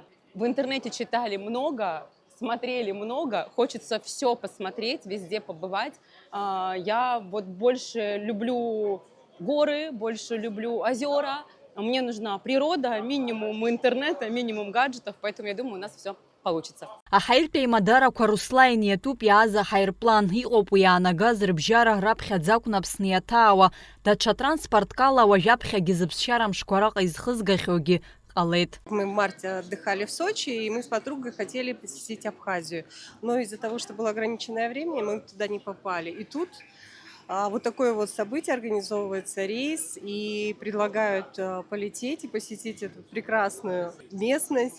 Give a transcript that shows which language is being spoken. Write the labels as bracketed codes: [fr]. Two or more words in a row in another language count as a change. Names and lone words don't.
[ru] В интернете читали много, смотрели много, хочется все посмотреть, везде побывать. Я вот больше люблю горы, больше люблю озера. Мне нужна природа, минимум интернета, минимум гаджетов, поэтому я думаю, у нас все получится. [ab] Аҳаиртәи еимадарақәа Руслаин иатәуп иааз аҳаирплан. Иҟоуп уи иаанагаз рыбжьара раԥхьаӡа акәны Аԥсны иаҭаауа. Даҽа транспорткала уажә аԥхьагьы зыԥсшьара мшқәа раҟа изхызгахьоугьы ҟалеит. [ru] Мы в марте отдыхали в Сочи, и мы с подругой хотели посетить Абхазию. Но из-за того, что было ограниченное время, мы туда не попали. И тут вот такое вот событие, организовывается рейс, и предлагают полететь и посетить эту прекрасную местность.